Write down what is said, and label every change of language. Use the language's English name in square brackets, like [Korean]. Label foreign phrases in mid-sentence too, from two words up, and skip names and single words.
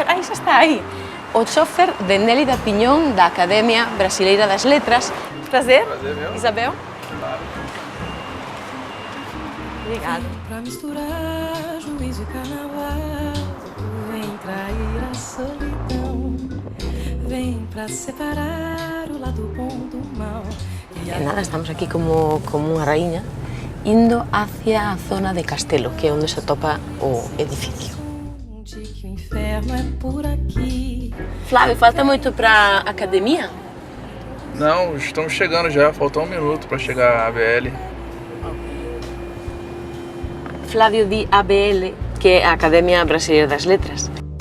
[Portuguese] Ai, xa está aí. O chofer de Nélida Piñón da Academia Brasileira das Letras. Prazer. Prazer meu. Isabel. Obrigada. Pra misturar juízo e carnaval, vem trair a solidão, vem pra separar o lado bom do mal. [Galician] E nada, estamos aquí como unha raíña indo hacia a zona de Castelo, que é onde se atopa o edificio. [Portuguese] De que o inferno é por aqui. [Galician] Flávio, falta moito para a academia? [Portuguese] Não, estamos chegando já, falta 1 minuto para chegar a ABL. [Galician] Flávio di ABL, que é a Academia Brasileira das Letras.